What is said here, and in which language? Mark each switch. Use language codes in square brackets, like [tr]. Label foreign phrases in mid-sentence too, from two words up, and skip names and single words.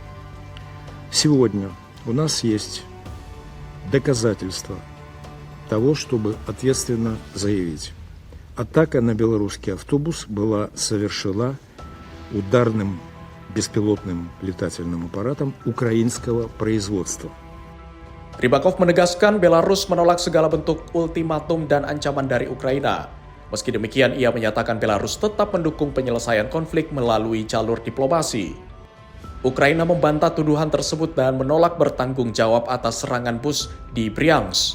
[ru] Сегодня у нас есть доказательства того, чтобы ответственно заявить. Атака на белорусский автобус была совершена ударным беспилотным летательным аппаратом украинского производства. [id] Rybakov menegaskan Belarus menolak segala bentuk ultimatum dan ancaman dari Ukraina. Meski demikian, ia menyatakan Belarus tetap mendukung penyelesaian konflik melalui jalur diplomasi. Ukraina membantah tuduhan tersebut dan menolak bertanggung jawab atas serangan bus di Bryansk.